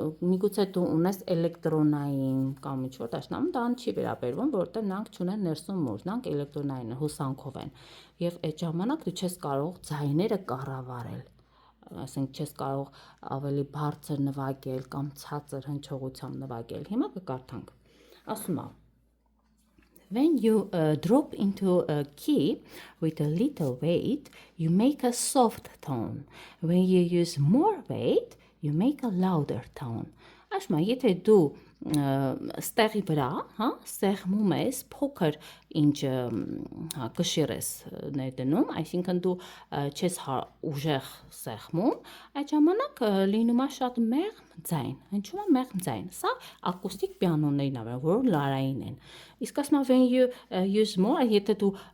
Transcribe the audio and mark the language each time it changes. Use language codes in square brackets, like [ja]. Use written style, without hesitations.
[hy] միգուցե դու ունես էլեկտրոնային կամ ինչ որ դաշնամուր, դրան չի վերաբերվում, որովհետեւ նրանք չունեն ներսում մուրջ, նրանք էլեկտրոնային հոսանքով են։ Եվ այդ ժամանակ դու չես կարող ձայները կառավարել, ասենք չես կարող ավելի բարձր նվագել կամ ցածր հնչողությամբ նվագել։ Հիմա կկարդանք։ Ասում է. [en] When you drop into a key with a little weight, you make a soft tone. When you use more weight, you make a louder tone. [hy] Ասում է, եթե դու ստեղի վրա, հա, սեղմում ես փոքր ինչ կշիռ ես ներդնում, այսինքն դու չես ուժեղ սեղմում, այդ ժամանակ լինում է շատ մեղմ ձայն, հնչում է մեղմ ձայն։ Սա ակուստիկ պիանոներն են, որ լարային են։ Իսկ ասում եմ, [en] when you use more, [hy] եթե դու